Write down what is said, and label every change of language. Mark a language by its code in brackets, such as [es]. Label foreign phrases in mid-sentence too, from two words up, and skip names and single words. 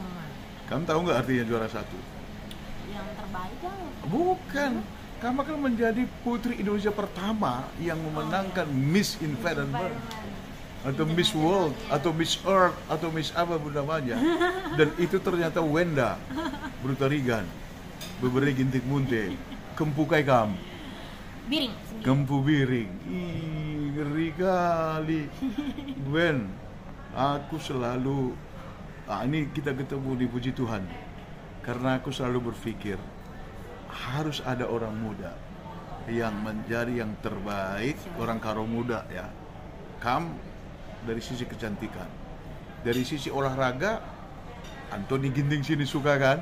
[id] Kamu tahu nggak artinya juara 1? Yang terbaik kan? Bukan. Kamu akan menjadi putri Indonesia pertama yang memenangkan Miss Environment atau Miss World atau Miss Earth atau Miss apa pun namanya. Dan itu ternyata Wenda Brutarigan Beberi Gintik Munte Kempukai Kam Biring. Kempu Biring. Ih, ngeri kali. Gwen, aku selalu ini kita ketemu di Puji Tuhan. Karena aku selalu berpikir harus ada orang muda yang menjadi yang terbaik, orang Karo muda ya. Kam dari sisi kecantikan, dari sisi olahraga, Anthony Ginting sini suka kan?